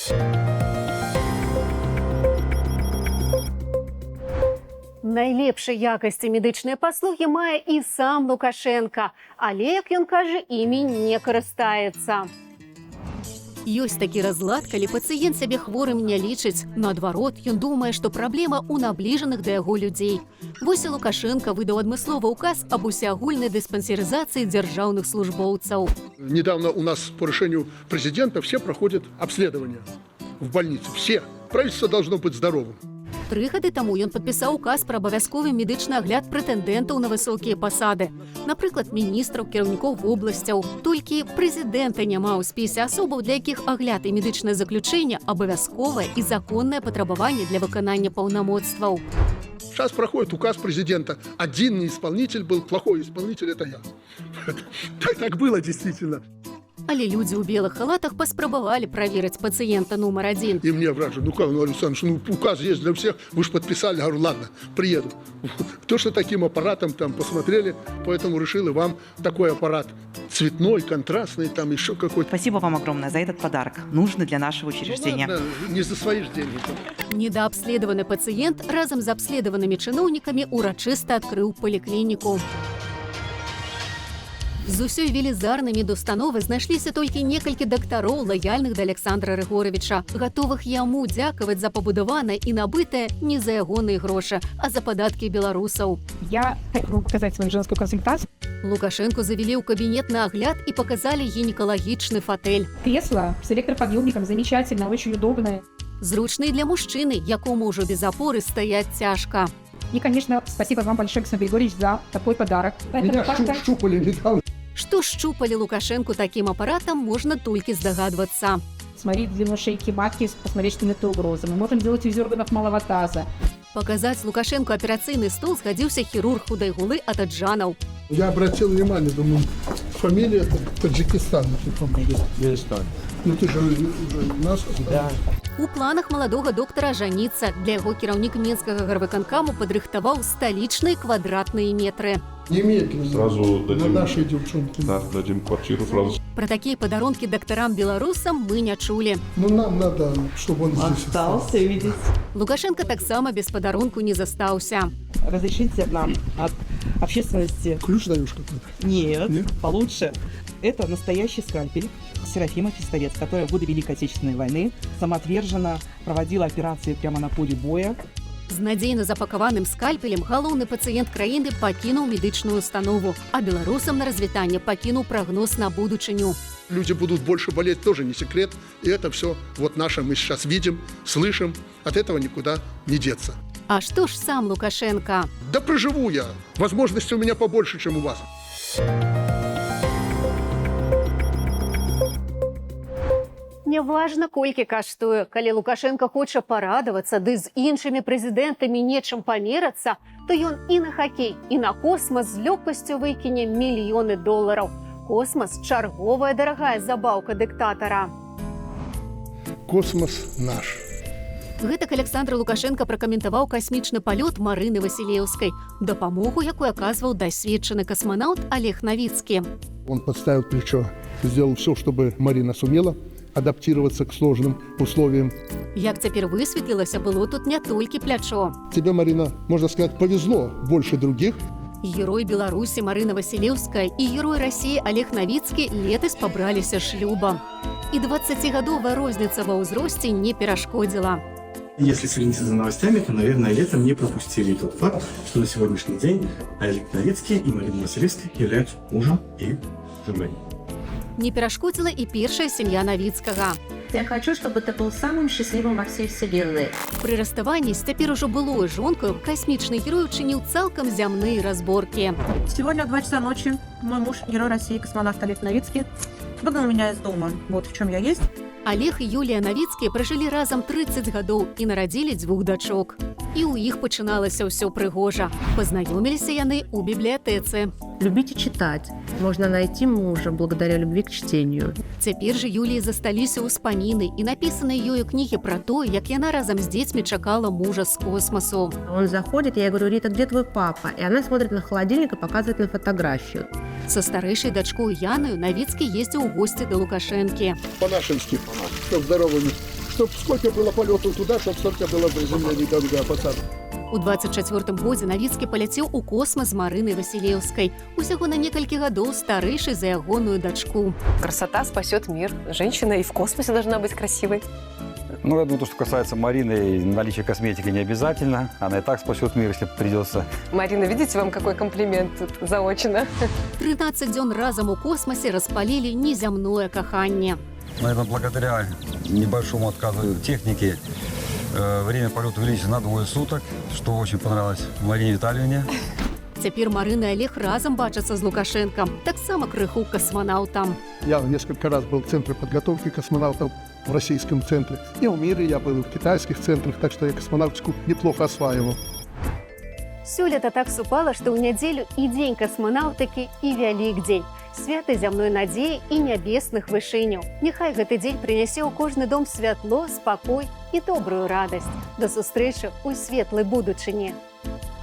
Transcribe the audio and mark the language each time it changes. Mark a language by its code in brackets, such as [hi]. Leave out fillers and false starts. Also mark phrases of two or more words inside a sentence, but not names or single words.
[be] Найлепшай якасці медычныя паслугі мае і сам Лукашенка, але, як ён кажа, імі не карыстаецца. Ёсць такі разлад, калі пацыент сябе хворым не лічыць. Наадварот, ён думае, што праблема ў набліжаных да яго людзей. Вось і Лукашенка выдаў адмысловы ўказ аб усеагульнай дыспансерызацыі дзяржаўных службоўцаў. [ru] Недавно у нас по решению президента все проходят обследование в больнице. Все. Правительство должно быть здоровым. [be] 3 гады таму ён падпісаў указ пра абавязковы медычны агляд прэтэндэнтаў на высокія пасады. Напрыклад, міністраў, кіраўнікоў вобласцяў. Толькі прэзідэнта няма ў спісе асобаў, для якіх агляд і медычнае заключэнне абавязковае і законнае патрабаванне для выканання паўнамоцтваў. [ru] Сейчас проходит указ президента. Один неисполнитель был, плохой исполнитель – это я. Так было действительно. [be] Але людзі ў белых халатах паспрабавалі праверыць пацыента нумар 1. [ru] И мне вража, ну как, ну, Александр, ну указ есть для всех, вы же подписали. Я говорю, ладно, приеду. То, что таким аппаратом там посмотрели, поэтому решил и вам такой аппарат. Цветной, контрастный, там еще какой-то. Спасибо вам огромное за этот подарок, нужный для нашего учреждения. Ну, ладно, не за свои же деньги. [be] Недаабследаваны пацыент разам з абследаванымі чыноўнікамі урачыста адкрыў паліклініку. З усёй велізарнай медустановы знайшліся толькі некалькі дактароў, лаяльных да Александра Рыгоровича, гатовых яму дзякаваць за пабудаванае і набытае не за ягоныя грошы, а за падаткі беларусаў. [ru] Я могу показать свою женскую консультацию. [be] Лукашенко завели ў кабінет на агляд і показалі гінекалагічны фатэль. [ru] Кресло с электроподъемником замечательно, очень удобное. [be] Зручны для мужчыны, якому ўжо без опоры стаяць цяжка. [ru] И, конечно, спасибо вам большое, Александр Григорьевич, за такой подарок. Меня щупали недавно. [be] Што шчупалі Лукашенку такім апаратам, можна толькі здагадвацца. [ru] Смотреть длину шейки матки, посмотреть, что нет угрозы. Мы можем делать из органов малого таза. [be] Показаць Лукашенку аперацыйны стол згадзіўся хірург худай гулы ад Аджанаў. [ru] Я обратил внимание, думаю, фамилия Таджикистан, ну ты же уже нас. Да. [be] У планах маладога доктара жаніцца. Для яго кіраўнік мінскага гарвыканкаму падрыхтаваў сталічныя квадратныя метры. [ru] Немедленно. Сразу На дадим, нашей девчонке. да, дадим квартиру сразу. [be] Пра такія падарункі дактарам-беларусам мы не чулі. [ru] Ну нам надо, чтобы он здесь остался. видеть. [be] Лукашенко таксама без падарунку не застаўся. [ru] Разрешите нам от общественности? Ключ даешь какой-то? Нет, Нет? получше. Это настоящий скальпель Серафима Фистовец, которая в годы Великой Отечественной войны самоотверженно проводила операции прямо на поле боя. [be] З надзейна запакаваным скальпелем галоўны пацыент краіны пакінуў медычную установу, а беларусам на развітанне пакінуў прагноз на будучыню. [ru] Люди будут больше болеть, тоже не секрет. И это все вот наше мы сейчас видим, слышим. От этого никуда не деться. [be] А што ж сам Лукашенко? [ru] Да проживу я. Возможностей у меня побольше, чем у вас. [be] Няважна, колькі каштуе. Калі Лукашенко хоча парадавацца, ды з іншымі прэзідэнтамі нечым памерацца, то ён і на хакей, і на космас з лёгкасцю выкіне мільёны долараў. Космас – чарговая дарагая забаўка дыктатара. [ru] Космос наш. [be] Гэтак Александр Лукашенко пракаментаваў касмічны палёт Марыны Васілеўскай, дапамогу, якую аказваў дасведчаны касманаўт Олег Новицкий. [ru] Он подставил плечо, сделал все, чтобы Марина сумела адаптироваться к сложным условиям. [be] Як цяпер высветлілася, было тут не толькі плячо. [ru] Тебе, Марина, можно сказать, повезло больше других. [be] Герой Беларусі Марына Васілеўская і герой России Олег Новицкий летась пабраліся шлюбам. І 20гадовая розніца ва ўзросце не перашкодзіла. [ru] Если следите за новостями, то, наверное, летом не пропустили тот факт, что на сегодняшний день Олег Новицкий и Марина Василевская являются мужем и женой. [be] Не перашкодзіла і першая сям'я Новицкага. [ru] Я хочу, чтобы ты был самым счастливым во всей вселенной. [be] Пры расставанні з цяпер ужо былой жонкаю касмічны герой учыніў цалкам зямныя разборкі. [ru] Сегодня в 2 часа ночи мой муж, герой России, космонавт Олег Новицкий, выгнал меня из дома. Вот в чем я есть. [be] Олег і Юлія Новицкія пражылі разам 30 гадоў і нарадзілі 2 дачок. І ў іх пачыналася ўсё прыгожа. Пазнаёміліся яны ў бібліятэцы. [ru] Любите читать. Можно найти мужа благодаря любви к чтению. [be] Цяпер жа Юліі засталіся ўспаміны і напісаныя ёю кнігі пра то, як яна разам з дзецьмі чакала мужа з космосу. [ru] Он заходит, я говорю: Рита, где твой папа? И она смотрит на холодильник и показывает на фотографию. [be] Са старэйшай дачкой Янаю Новицкий ездзіў у госці да Лукашэнкі. [ru] По-нашенски, чтоб здоровыми. Чтоб сколько было полетов туда, чтоб столько было приземлений до посадок. [be] У 24-м годзе Новицкий паляцеў у космас з Марынай Васілеўскай. Усяго на некалькі гадоў старэйшай за ягоную дачку. [ru] Красота спасет мир. Женщина и в космосе должна быть красивой. Ну, я думаю, то, что касается Марины, наличие косметики не обязательно. Она и так спасет мир, если придется. Марина, видите, вам какой комплимент тут заочно. [be] 13 дзён разам у космосе распалілі незямное каханне. [ru] Наверное, благодаря небольшому отказу техники время полета увеличилось на 2 суток, что очень понравилось Марине Витальевне. [be] Цяпер Марына і Олег разам бачацца з Лукашэнкам, таксама крыху касманаўтам. [ru] Я несколько раз был в центре подготовки космонавтов в российском центре. И в мире я был, и в китайских центрах, так что я космонавтику неплохо осваивал. [be] Сёлета так супала, што ў нядзелю і дзень касманаўтыкі, і Вялікдзень. Святы зямной надзеі і нябесных вышыняў. Няхай гэты дзень прынясе ў кожны дом святло, спакой і добрую радасць. Да сустрэчы ў светлай будучыні.